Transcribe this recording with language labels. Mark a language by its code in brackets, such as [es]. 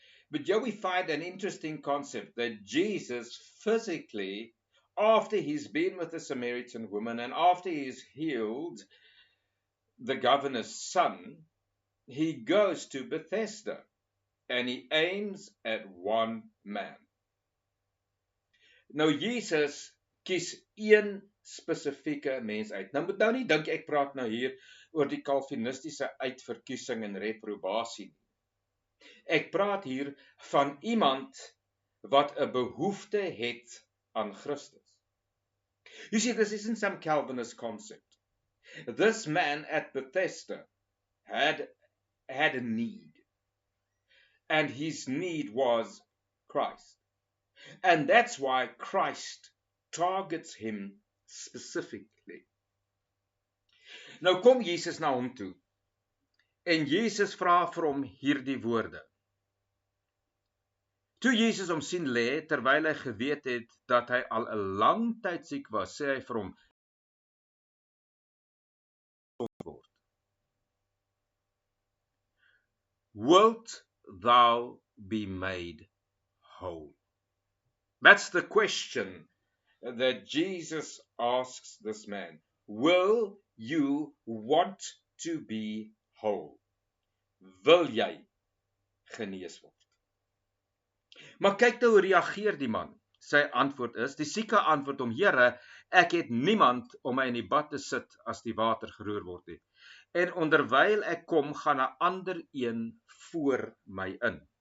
[en] But here we find an interesting concept that Jesus physically, after he's been with the Samaritan woman and after he's healed the governor's son, he goes to Bethesda and he aims at one man. [af] Nou Jesus kies een spesifieke mens uit. Nou moet nou nie dink ek praat nou hier oor die kalvinistiese uitverkiesing en reprobasie nie. Ek praat hier van iemand wat 'n behoefte het aan Christus. [en] You see, this isn't some Calvinist concept. This man at Bethesda had a need, and his need was Christ. And that's why Christ targets him specifically. [af] Nou kom Jesus na hom toe, en Jesus vra vir hom hierdie woorde. Toe Jesus hom sien lê, terwyl hy geweet het dat hy al 'n lang tyd siek was, sê hy vir hom, [en] wilt thou be made whole? That's the question that Jesus asks this man. Will you want to be whole? [af] Wil jy genees word? Maar kyk nou hoe reageer die man. Sy antwoord is, die sieke antwoord hom, Here, ek het niemand om my in die bad te sit as die water geroer word nie. En onderwyl ek kom, gaan 'n ander een voor my in.